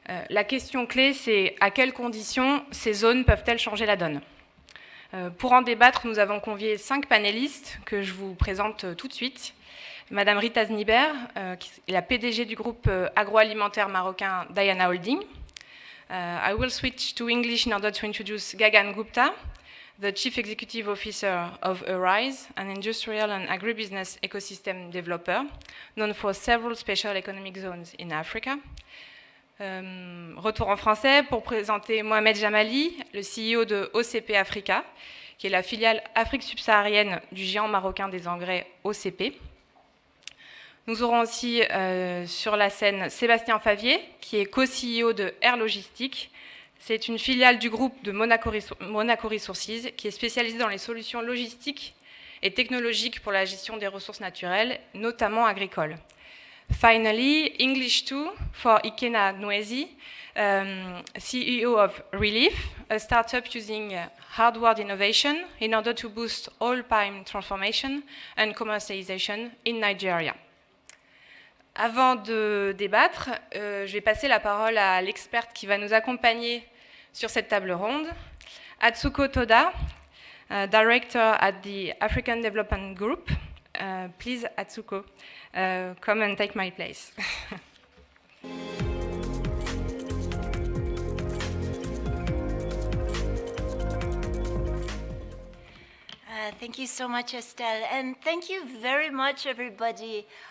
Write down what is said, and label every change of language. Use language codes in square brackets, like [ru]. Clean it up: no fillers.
[fr] La question clé, c'est à quelles conditions ces zones peuvent-elles changer la donne ? Pour en débattre, nous avons convié 5 panélistes que je vous présente tout de suite. Madame Rita Zniber, qui est la PDG du groupe agroalimentaire marocain Diana Holding. [en] I will switch to English in order to introduce Gagan Gupta, the Chief Executive Officer of Arise, an industrial and agribusiness ecosystem developer, known for several special economic zones in Africa. [fr] Retour en français pour présenter Mohamed Jamali, le CEO de OCP Africa, qui est la filiale Afrique subsaharienne du géant marocain des engrais OCP. Nous aurons aussi sur la scène Sébastien Favier, qui est co-CEO de Air Logistique. C'est une filiale du groupe de Monaco Resources, qui est spécialisée dans les solutions logistiques et technologiques pour la gestion des ressources naturelles, notamment agricoles. [en] Finally, English too for Ikena Nwezi, CEO of Relief, a startup using hardware innovation in order to boost oil palm transformation and commercialization in Nigeria. [fr] Avant de débattre, je vais passer la parole à l'experte qui va nous accompagner sur cette table ronde, Atsuko Toda, Director at the African Development Group. [en] Please, Atsuko, come and take my place. Thank you so much, Estelle, and thank you very much, everybody.